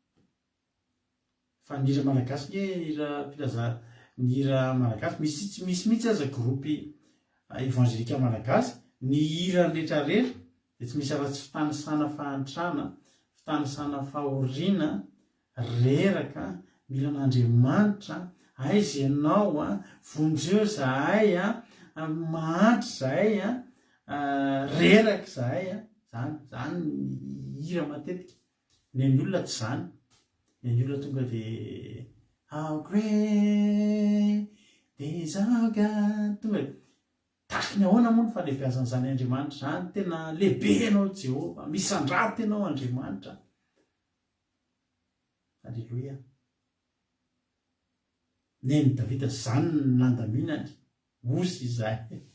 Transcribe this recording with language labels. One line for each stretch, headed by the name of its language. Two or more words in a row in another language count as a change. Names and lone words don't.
Malagasy: Fa ny hira malagasy ny hira malagasy misy mihitsy aza gropy evangelika malagasy ny hira rehetrarehetra dia tsy misy afa-tsy fitanisana fahantrana, fitanisana fahoriana, reraka, mila an'Andriamanitra, aiza ianao, vonjeo zahay, mahantra zahay, reraka zahay. Zany hira matetika. Ny an'ny olona tsy zany. Ny an'ny olona tonga dia
English: how great is our God.
Malagasy: Tonga dia takiny ahoana moa ny fahalehibiazan'izany Andriamanitra zany. Tena lehibe ianao Jehova, misandrata ianao Andriamanitra. Aleloia. Neny Davida zany nandaminany, osy izahay.